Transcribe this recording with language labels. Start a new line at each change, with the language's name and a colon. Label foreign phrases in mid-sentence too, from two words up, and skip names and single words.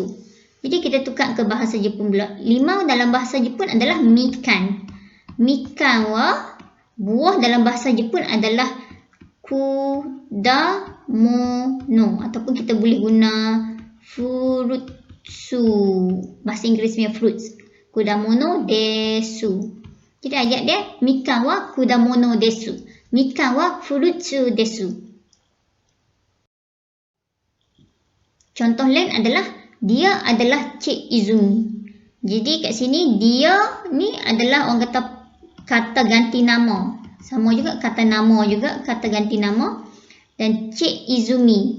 Malay: Jadi kita tukar ke bahasa Jepun pula. Limau dalam bahasa Jepun adalah mikan.
Japanese: みかんは
Malay: buah dalam bahasa Jepun adalah kudamono ataupun kita boleh guna furutsu. Bahasa Inggerisnya fruits.
Japanese: 果物です.
Malay: Jadi ayat dia
Japanese: みかんは果物です. みかんはフルーツです.
Malay: Contoh lain adalah dia adalah Cik Izumi. Jadi kat sini dia ni adalah orang kata ganti nama. Sama juga kata nama juga, kata ganti nama. Dan Cik Izumi.